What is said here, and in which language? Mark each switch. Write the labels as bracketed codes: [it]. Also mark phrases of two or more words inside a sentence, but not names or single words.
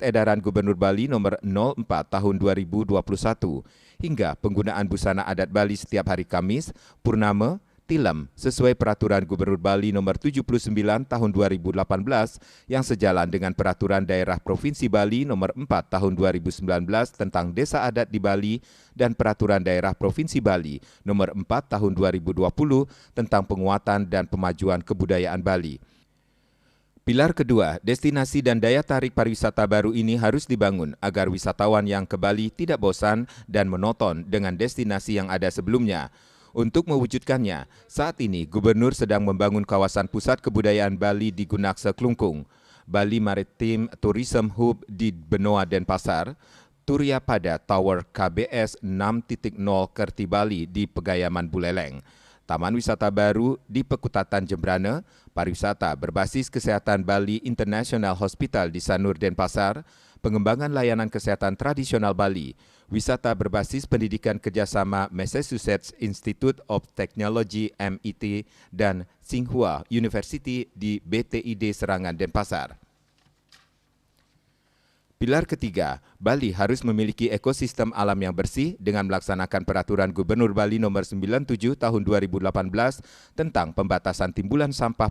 [id] Edaran Gubernur Bali Nomor 04 Tahun 2021, hingga penggunaan busana adat Bali setiap hari Kamis, Purnama, Tilem sesuai Peraturan Gubernur Bali Nomor 79 Tahun 2018 yang sejalan dengan Peraturan Daerah Provinsi Bali Nomor 4 Tahun 2019 tentang Desa Adat di Bali dan Peraturan Daerah Provinsi Bali Nomor 4 Tahun 2020 tentang penguatan dan pemajuan kebudayaan Bali. Pilar kedua, destinasi dan daya tarik pariwisata baru ini harus dibangun agar wisatawan yang ke Bali tidak bosan dan monoton dengan destinasi yang ada sebelumnya. Untuk mewujudkannya, saat ini Gubernur sedang membangun kawasan pusat kebudayaan Bali di Gunaksa Klungkung, Bali Maritime Tourism Hub di Benoa Denpasar, Turia Pada Tower KBS 6.0 Kerti Bali di Pegayaman Buleleng, Taman Wisata Baru di Pekutatan Jembrana, pariwisata berbasis kesehatan Bali International Hospital di Sanur Denpasar, pengembangan layanan kesehatan tradisional Bali, wisata berbasis pendidikan kerjasama Massachusetts Institute of Technology MIT dan Tsinghua University di BTID Serangan Denpasar. Pilar ketiga, Bali harus memiliki ekosistem alam yang bersih dengan melaksanakan Peraturan Gubernur Bali Nomor 97 Tahun 2018 tentang pembatasan timbulan sampah